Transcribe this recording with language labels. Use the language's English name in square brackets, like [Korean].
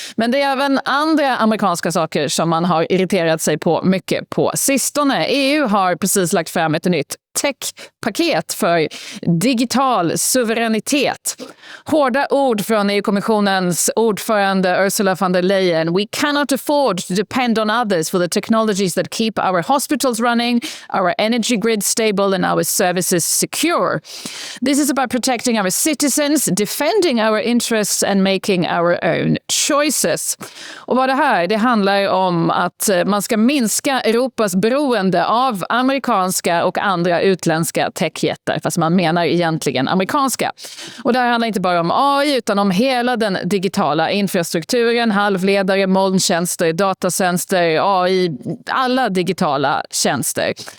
[Swedish] Men det är även andra amerikanska saker som man har irriterat sig på mycket på sistone. EU har precis lagt fram ett nytt tech-paket för digital suveränitet. Hårda ord från EU-kommissionens ordförande Ursula von der Leyen. [English] We cannot afford to depend on others for the technologies that keep our hospitals running, our energy grid stable and our services secure. This is about protecting our citizens, defending our interests and making our own choices. [Swedish] Och vad det handlar om att man ska minska Europas beroende av amerikanska och andra utländska techjättar, fast man menar egentligen amerikanska. Och det här handlar inte bara om AI utan om hela den digitala infrastrukturen, halvledare, molntjänster, datatjänster, AI, alla digitala tjänster.